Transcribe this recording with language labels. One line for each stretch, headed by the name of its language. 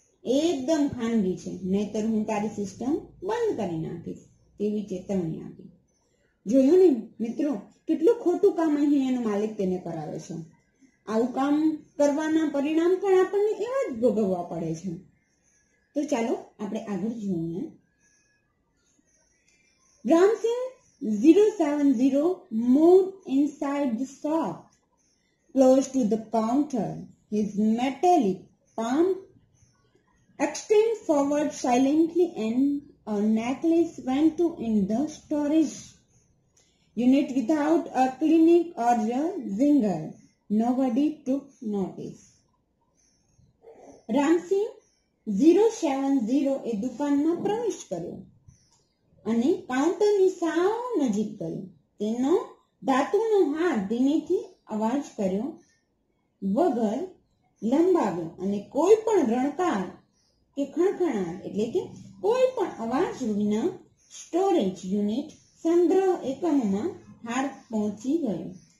Gujarati: એકદમ ખાનગી છે, નહીતર હું તારી સિસ્ટમ બંધ કરી નાખીશ તેવી ચેતવણી આપી. જોયું ને મિત્રો, કેટલું ખોટું કામ અહીં એનો માલિક તેને કરાવે છે. આવું કામ કરવાના પરિણામ પણ આપણને એવા જ ભોગવવા પડે છે. તો ચાલો આપણે આગળ જોઈએ.
English: Ramsingh 070 moved inside the shop, close to the counter. His metallic palm extended forward silently and a necklace went to in the storage unit without a click or a zinger. Nobody took notice.
Gujarati: Ramsinh 070 એ દુકાનમાં પ્રવેશ કર્યો અને કાઉન્ટરની સાવ નજીક ગયો. તેનો ધાતુનો હાથ ધીમેથી અવાજ કર્યો વગર લંબાવ્યો અને કોઈ પણ રણકાર કે ખણખણાટ એટલે કે કોઈ પણ અવાજ વિના સ્ટોરેજ યુનિટ સંગ્રહ એકમમાં હાર પહોંચી ગયો.